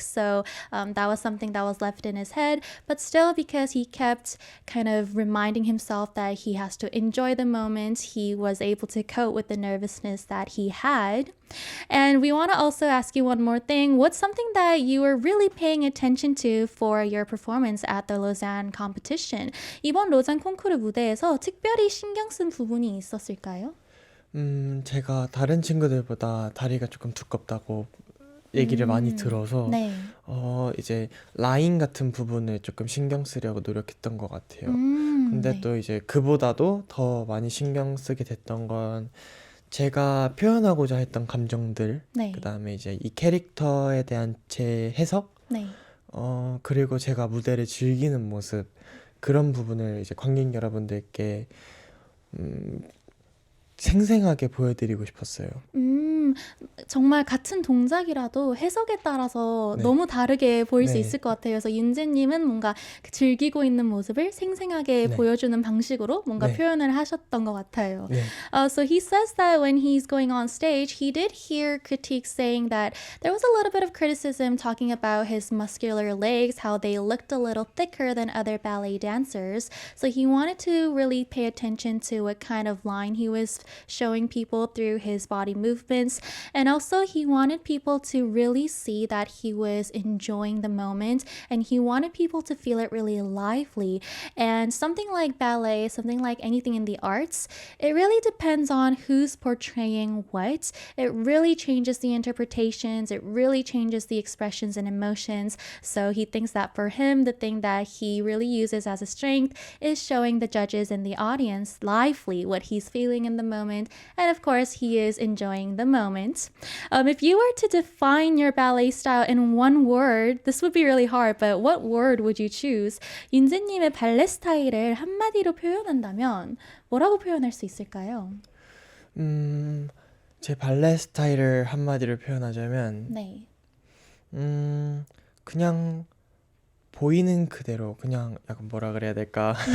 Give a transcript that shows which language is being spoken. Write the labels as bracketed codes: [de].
[en] So that was something that was left in his head. But still, because he kept kind of reminding himself that he has to enjoy the moment, he was able to cope with the nervousness that he had. And we want to also ask you one more thing. What's something that you were really paying attention to for your performance at the Lausanne competition? [ko] 이번 로잔 콩쿠르 무대에서 특별히 신경 쓴 부분이 있었을까요? 제가 다른 친구들보다 다리가 조금 두껍다고 얘기를 많이 들어서 네. 이제 라인 같은 부분을 조금 신경 쓰려고 노력했던 것 같아요. 근데 네. 또 이제 그보다도 더 많이 신경 쓰게 됐던 건 제가 표현하고자 했던 감정들, 네. 그다음에 이제 이 캐릭터에 대한 제 해석, 네. 그리고 제가 무대를 즐기는 모습, 그런 부분을 이제 관객 여러분들께 음, 생생하게 보여드리고 싶었어요. 정말 같은 동작이라도 해석에 따라서 네. 너무 다르게 보일 수 네. 있을 것 같아요. 그래서 윤재님은 뭔가 즐기고 있는 모습을 생생하게 네. 보여주는 방식으로 뭔가 네. 표현을 하셨던 것 같아요. 네. [en] So he says that when he's going on stage, he did hear critiques saying that there was a little bit of criticism talking about his muscular legs, how they looked a little thicker than other ballet dancers. So he wanted to really pay attention to what kind of line he was showing people through his body movements. And also, he wanted people to really see that he was enjoying the moment and he wanted people to feel it really lively. And something like ballet, something like anything in the arts, it really depends on who's portraying what. It really changes the interpretations, it really changes the expressions and emotions. So he thinks that for him, the thing that he really uses as a strength is showing the judges and the audience lively what he's feeling in the moment. And of course, he is enjoying the moment. If you were to define your ballet style in one word, this would be really hard, but what word would you choose? [ko] 윤재님의 발레 스타일을 한마디로 표현한다면 뭐라고 표현할 수 있을까요? 제 발레 스타일을 한마디로 표현하자면, 네. 그냥 보이는 그대로, 그냥 약간 뭐라 그래야 될까?